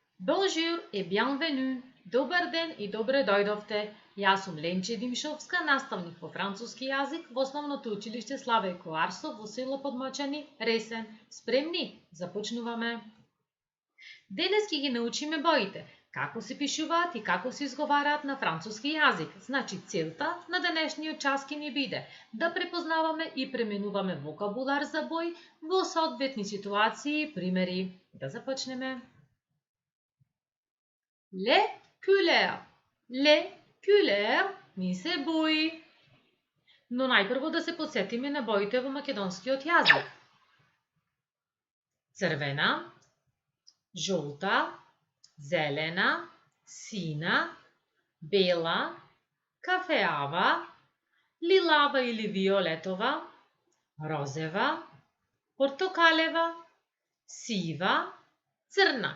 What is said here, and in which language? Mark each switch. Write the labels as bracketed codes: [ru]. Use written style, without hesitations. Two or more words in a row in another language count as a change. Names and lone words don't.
[fr] Bonjour et bienvenue. [mk] Добар ден и добре дојдовте. Јас сум Ленче Димшовска, наставник по француски јазик во основното училиште Славе Коарсов во село Подмочани, Ресен. Спремни? Започнуваме. Денес ќе ги научиме боите, како се пишуваат и како се изговараат на француски јазик. Значи целта на денешниот час ќе ни биде да препознаваме и пременуваме вокабулар за бој во соодветни ситуации и примери. Да започнеме. [fr] Les couleurs. Les couleurs [mk] ми се бои. Но најпрво да се подсетиме на боите во македонскиот јазик. Црвена, жолта, зелена, сина, бела, кафеава, лилава или виолетова, розева, портокалева, сива, црна.